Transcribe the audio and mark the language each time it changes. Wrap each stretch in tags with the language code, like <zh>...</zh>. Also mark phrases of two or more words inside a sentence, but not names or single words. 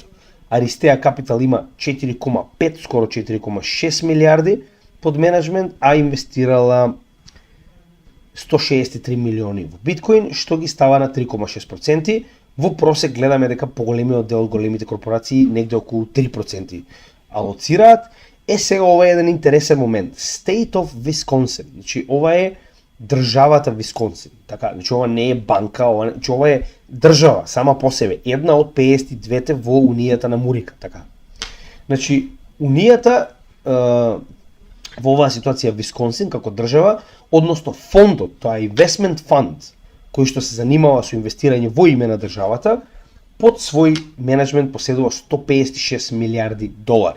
<mk>Aristea Capital има 4,5, скоро 4,6 милиарди под менеджмент, а инвестирала 163 милиони во биткоин, што ги става на 3,6%. Во просек гледаме дека поголемиот дел од големите корпорации, негде околу 3% алоцираат. Сега ова е еден интересен момент.</mk> <en>State of Wisconsin.</en> <mk>Значи ова е државата Висконсин. Така, значи ова не е банка, ова е држава сама по себе, една од 52-те во унијата на Мурика, така. Значи унијата во оваа ситуација Висконсин како држава, односно фондот, тоа е</mk> <en>investment fund,</en> <mk>кој што се занимава со инвестирање во име на државата, под свој менеджмент поседува 156 милиарди долари.</mk>